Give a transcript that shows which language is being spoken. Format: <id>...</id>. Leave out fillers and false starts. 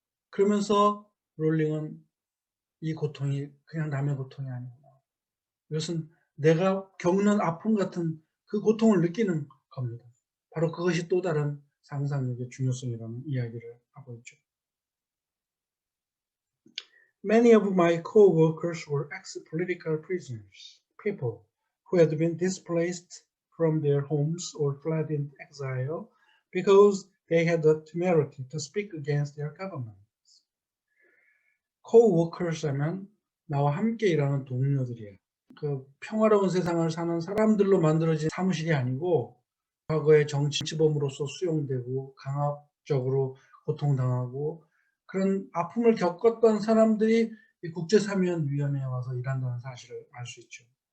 <ko>그러면서 롤링은 이 고통이 그냥 남의 고통이 아니구나. 이것은 내가 겪는 아픔 같은 그 고통을 느끼는 겁니다. 바로 그것이 또 다른 상상력의 중요성이라는 이야기를 하고 있죠.</ko> <en>Many of my co-workers were ex-political prisoners, people who had been displaced from their homes or fled in exile because they had the temerity to speak against their governments.</en> <ko>Co-workers 하면 나와 함께 일하는 동료들이에요. 그 평화로운 세상을 사는 사람들로 만들어진 사무실이 아니고 과거에 정치범으로서 수용되고 강압적으로 고통당하고 그런 아픔을 겪었던 사람들이 이 국제사면위원회에 와서 일한다는 사실을 알 수 있죠.</ko>